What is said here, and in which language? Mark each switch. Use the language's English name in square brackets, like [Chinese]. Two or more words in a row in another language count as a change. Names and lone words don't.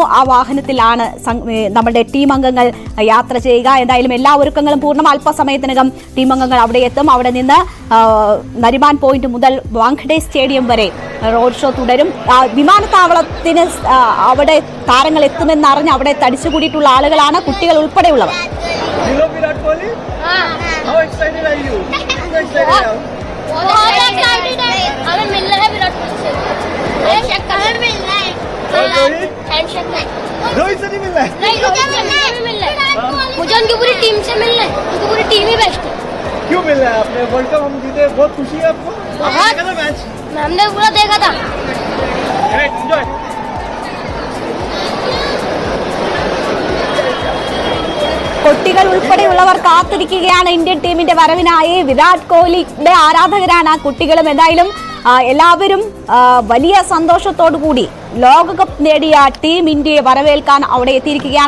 [Malayalam] ആ വാഹനത്തിലാണ് നമ്മുടെ ടീം അംഗങ്ങൾ യാത്ര ചെയ്യുക. എന്തായാലും എല്ലാ ഒരുക്കങ്ങളും പൂർണ്ണം. അല്പസമയത്തിനകം ടീം അംഗങ്ങൾ അവിടെ എത്തും. അവിടെ നിന്ന് നരിമാൻ പോയിന്റ് മുതൽ വാങ്കഡെ സ്റ്റേഡിയം വരെ [English] road show [Malayalam] തുടരും. വിമാനത്താവളത്തിന് അവിടെ താരങ്ങൾ എത്തുമെന്നറിഞ്ഞ് അവിടെ തടിച്ചുകൂടിയിട്ടുള്ള ആളുകളാണ്, കുട്ടികൾ ഉൾപ്പെടെയുള്ളവർ. [Hindi] मुझे उनकी पूरी टीम से मिलना है, उनकी पूरी टीम ही बेस्ट है। क्यों मिल रहा है? आपने [English] World Cup [Hindi] हम जीते, बहुत खुशी है आपको? मैच हमने पूरा देखा था। एंजॉय। [Malayalam] കുട്ടികൾ ഉൾപ്പെടെയുള്ളവർ കാത്തിരിക്കുകയാണ് ഇന്ത്യൻ ടീമിന്റെ വരവിനായി. വിരാട് കോഹ്ലിയുടെ ആരാധകരാണ് ആ കുട്ടികളും. എന്തായാലും എല്ലാവരും വലിയ സന്തോഷത്തോടു കൂടി ലോകകപ്പ് നേടിയ ടീം ഇന്ത്യയെ വരവേൽക്കാൻ അവിടെ എത്തിയിരിക്കുകയാണ്.